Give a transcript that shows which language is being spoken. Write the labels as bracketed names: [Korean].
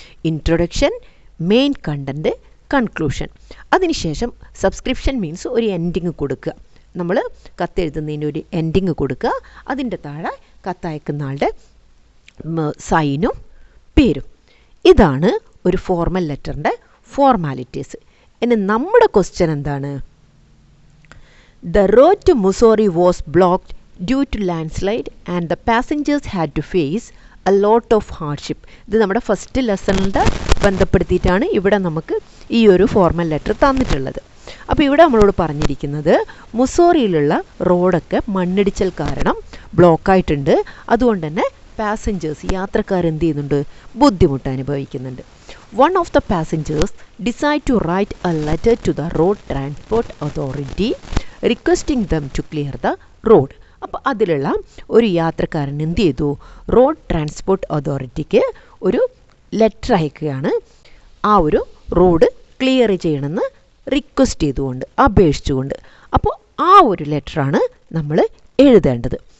[Malayalam] Introduction, main content, conclusion. അതിനുശേഷം subscription means ഒരു ending കൊടുക്കുക. നമ്മൾ കത്തെഴുതുന്നതിന് ഒരു എൻഡിങ് കൊടുക്കുക, അതിൻ്റെ താഴെ കത്തയക്കുന്ന ആളുടെ സൈനും പേരും. ഇതാണ് ഒരു ഫോർമൽ ലെറ്ററിൻ്റെ ഫോർമാലിറ്റീസ്. ഇനി നമ്മുടെ ക്വസ്റ്റ്യൻ എന്താണ്? [English] The road to Mussoorie was blocked due to landslide and the passengers had to face a lot of hardship. [Malayalam] ഇത് നമ്മുടെ ഫസ്റ്റ് ലെസണിൻ്റെ ബന്ധപ്പെടുത്തിയിട്ടാണ് ഇവിടെ നമുക്ക് ഈ ഒരു ഫോർമൽ ലെറ്റർ തന്നിട്ടുള്ളത്. അപ്പോൾ ഇവിടെ നമ്മളോട് പറഞ്ഞിരിക്കുന്നത് മുസോറിയിലുള്ള റോഡൊക്കെ മണ്ണിടിച്ചൽ കാരണം ബ്ലോക്കായിട്ടുണ്ട്, അതുകൊണ്ട് തന്നെ പാസഞ്ചേഴ്സ്, യാത്രക്കാർ എന്ത് ചെയ്യുന്നുണ്ട്? ബുദ്ധിമുട്ട് അനുഭവിക്കുന്നുണ്ട്. [English] One of the passengers decided to write a letter to the road transport authority requesting them to clear the road. [Malayalam] അപ്പോൾ അതിലുള്ള ഒരു യാത്രക്കാരൻ എന്ത് ചെയ്തു? റോഡ് ട്രാൻസ്പോർട്ട് അതോറിറ്റിക്ക് ഒരു ലെറ്റർ അയക്കുകയാണ്, ആ ഒരു റോഡ് ക്ലിയർ ചെയ്യണമെന്ന് റിക്വസ്റ്റ് ചെയ്തുകൊണ്ട്, അപേക്ഷിച്ചുകൊണ്ട്. അപ്പോൾ ആ ഒരു ലെറ്ററാണ് നമ്മൾ എഴുതേണ്ടത്.